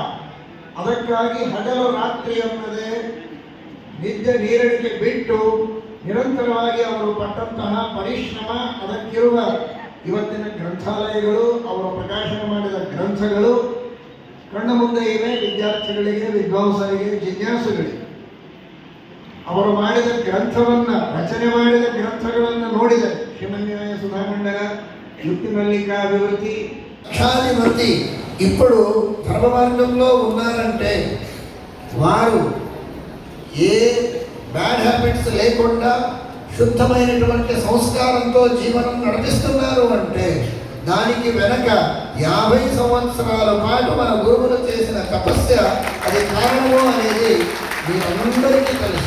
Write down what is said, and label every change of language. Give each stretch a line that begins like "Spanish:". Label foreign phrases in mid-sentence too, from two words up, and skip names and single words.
Kannada: ಅದಕ್ಕಾಗಿ ಹಗಲು ರಾತ್ರಿ ಅನ್ನದೇ ನಿದ್ದೆ ನೀರಡಿಕೆ ಬಿಟ್ಟು ನಿರಂತರವಾಗಿ ಅವರು ಪಟ್ಟಂತಹ ಪರಿಶ್ರಮ, ಅದಕ್ಕಿರುವ ಇವತ್ತಿನ ಗ್ರಂಥಾಲಯಗಳು, ಅವರು ಪ್ರಕಾಶನ ಮಾಡಿದ ಗ್ರಂಥಗಳು ಕಣ್ಣ ಮುಂದೆ ಇವೆ. ವಿದ್ಯಾರ್ಥಿಗಳಿಗೆ, ವಿದ್ವಾಂಸರಿಗೆ, ಜಿಜ್ಞಾಸುಗಳಿಗೆ ಅವರು ಮಾಡಿದ ಗ್ರಂಥವನ್ನ, ರಚನೆ ಮಾಡಿದ ಗ್ರಂಥಗಳನ್ನು ನೋಡಿದೆ.
Telugu: శ్రీమన్యాయ సుధామండల, యుక్తి మల్లికాభివృద్ధి, లక్షాధిపతి ఇప్పుడు ధర్మ మార్గంలో ఉన్నారంటే వారు ఏ
English: bad habits
Telugu: లేకుండా శుద్ధమైనటువంటి సంస్కారంతో జీవనం నడిపిస్తున్నారు అంటే దానికి వెనక 50 సంవత్సరాల పాటు మన గురువులు చేసిన తపస్య అది కారణము అనేది మీరందరికీ తెలుసు.